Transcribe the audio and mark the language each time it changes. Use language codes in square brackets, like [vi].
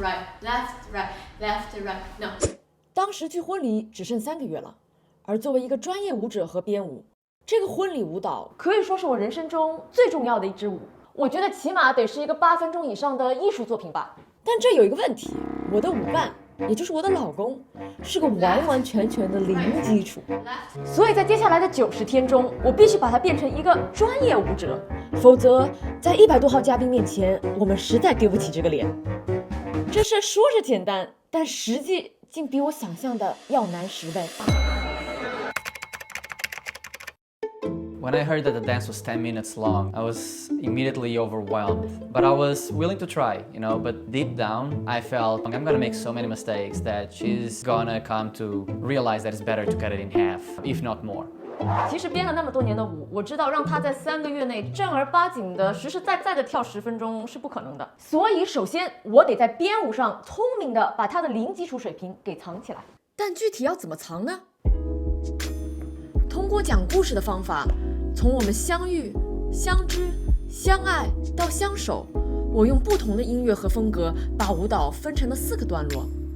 [en] right, left, right, left, right. No. [zh] 当时距婚礼只剩3个月了，而作为一个专业舞者和编舞，这个婚礼舞蹈可以说是我人生中最重要的一支舞。我觉得起码得是一个8分钟以上的艺术作品吧。但这有一个问题，我的舞伴，也就是我的老公，是个完完全全的零基础，所以在接下来的90天中，我必须把它变成一个专业舞者，否则在100多号嘉宾面前，我们实在丢不起这个脸。这事说着简单，但实际竟比我想象的要难10倍。 [en] When I heard that the dance was 10 minutes long, I was immediately overwhelmed. But I was willing to try, but deep down, I felt I'm gonna make so many mistakes that she's gonna come to realize that it's better to cut it in half, if not more. [zh] 其实编了那么多年的舞，我知道让他在3个月内正儿八经的实实在在的跳10分钟是不可能的。所以首先我得在编舞上聪明的把他的零基础水平给藏起来。但具体要怎么藏呢？通过讲故事的方法，从我们相遇、相知、相爱到相守，我用不同的音乐和风格把舞蹈分成了4个段落。